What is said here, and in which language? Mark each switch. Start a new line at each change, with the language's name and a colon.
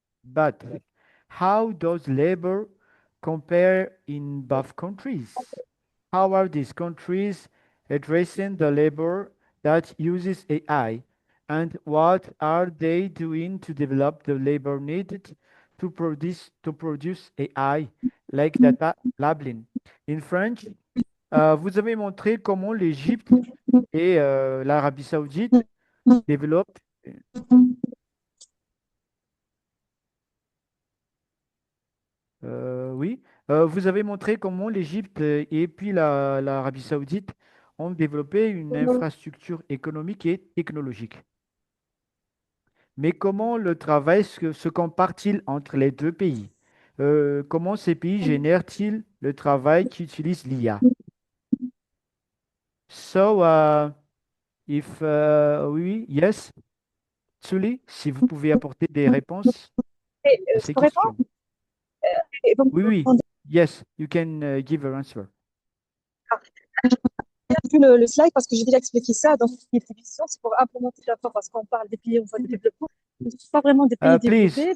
English: But how does labor compare in both countries? How are these countries addressing the labor that uses AI? And what are they doing to develop the labor needed to produce AI, like data labeling? In French,
French: vous avez montré comment l'Égypte et l'Arabie Saoudite développent. Oui, vous avez montré comment l'Égypte et puis l'Arabie Saoudite ont développé une infrastructure économique et technologique. Mais comment le travail se compare-t-il entre les deux pays? Comment ces pays génèrent-ils le travail qui utilise l'IA? So, oui, yes, Tsuli, si vous pouvez apporter des réponses à ces questions. Oui, oui,
English: yes, you can give an answer.
French: J'ai vu le slide parce que j'ai déjà expliqué ça. Donc, les prévisions, c'est pour implémenter la force parce qu'on parle des pays en voie de développement. Ce ne sont pas vraiment des pays développés.